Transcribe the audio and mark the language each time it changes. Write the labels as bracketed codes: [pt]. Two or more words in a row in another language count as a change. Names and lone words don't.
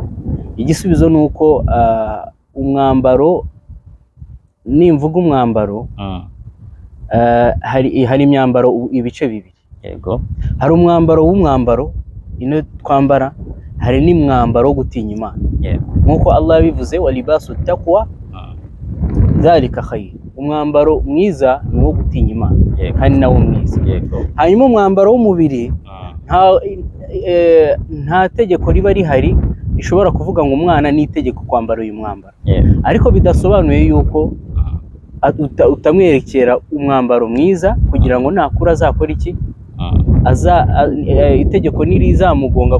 [rw] Igisubizo ni uko umwambaro, nimvuga umwambaro, hari imyambaro ibice bibiri. Yego. Hari umwambaro w'umwambaro ino twambara, hari n'umwambaro wo gutinya Imana. Nk'uko Allah yabivuze, [ar] ولباس تقوى ذلك خير. [rw] Umwambaro mwiza ni uwo gutinya Imana, kandi nawo mwiza. Hanyuma umwambaro w'umubiri, nta tegeko riba rihari rishobora kuvuga ngo umwana ni itegeko kwambara uyu mwambaro, ariko bidasobanuye yuko utamwerekera umwambaro mwiza kugira ngo nakura azakora iki, itegeko nirizamugonga.